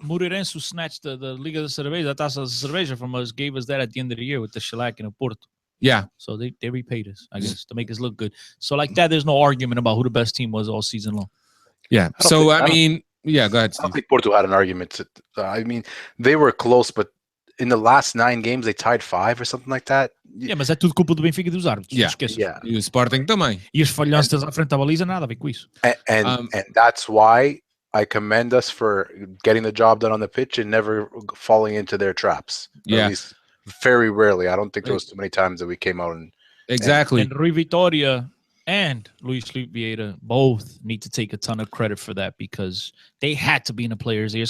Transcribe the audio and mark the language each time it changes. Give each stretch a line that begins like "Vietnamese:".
English: Moreirense snatched the Liga de Cerveja, the Taça de Cerveja from us, gave us that at the end of the year with the shellac in Porto. Yeah. So they repaid us, I guess, to make us look good. So like that, there's no argument about who the best team was all season long. Yeah. So, I mean, yeah, go ahead, Steve. I don't think Porto had an argument. I mean, they were close, but in the last 9 games, they tied 5 or something like that. Yeah,
Portuguese: mas é tudo culpa do Benfica e dos árbitros.
English: Yeah. Yeah.
Portuguese: E o Sporting também. E os falhanços à frente da baliza, nada a ver com isso.
English: And that's why I commend us for getting the job done on the pitch and never falling into their traps. Yeah. At least very rarely. I don't think there was too many times that we came out and Exactly. And Rui Vitória and Luis Felipe Vieira both need to take a ton of credit for that because they had to be in the players' ears.